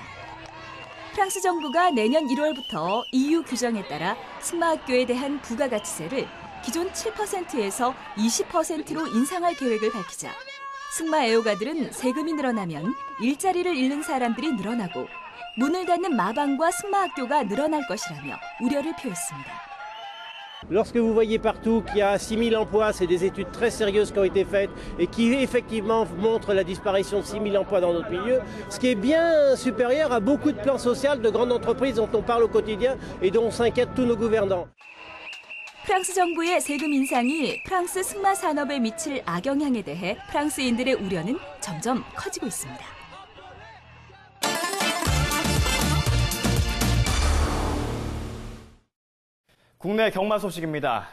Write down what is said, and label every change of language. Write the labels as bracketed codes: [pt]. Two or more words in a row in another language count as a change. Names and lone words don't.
[ko] 프랑스 정부가 내년 1월부터 EU 규정에 따라 승마학교에 대한 부가가치세를 기존 7%에서 20%로 인상할 계획을 밝히자 승마 애호가들은 세금이 늘어나면 일자리를 잃는 사람들이 늘어나고 문을 닫는 마방과 승마학교가 늘어날 것이라며 우려를 표했습니다. [fr] Lorsque vous voyez partout qu'il y a 6 000 emplois, c'est des études très sérieuses qui ont été faites et qui effectivement montrent la disparition de 6 000 emplois dans notre milieu, ce qui est bien supérieur à beaucoup de plans sociaux de grandes entreprises dont on parle au quotidien et dont s'inquiètent tous nos gouvernants. [ko] 프랑스 정부의 세금 인상이 프랑스 승마 산업에 미칠 악영향에 대해 프랑스인들의 우려는 점점 커지고 있습니다. 국내 경마 소식입니다.